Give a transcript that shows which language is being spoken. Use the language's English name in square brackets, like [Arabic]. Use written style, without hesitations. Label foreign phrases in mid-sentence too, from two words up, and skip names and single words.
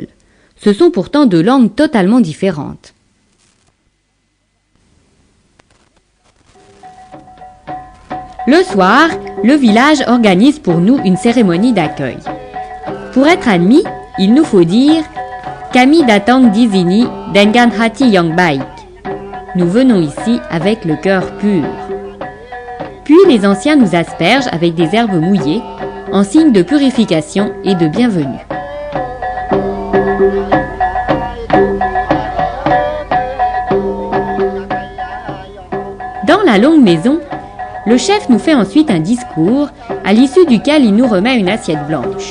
[French] Ce sont pourtant deux langues totalement différentes. Le soir, le village organise pour nous une cérémonie d'accueil. Pour être admis, il nous faut dire « [Indonesian] Kami datang di sini dengan hati yang baik ». [French] Nous venons ici avec le cœur pur. Puis les anciens nous aspergent avec des herbes mouillées, en signe de purification et de bienvenue. Dans la longue maison, le chef nous fait ensuite un discours, à l'issue duquel il nous remet une assiette blanche.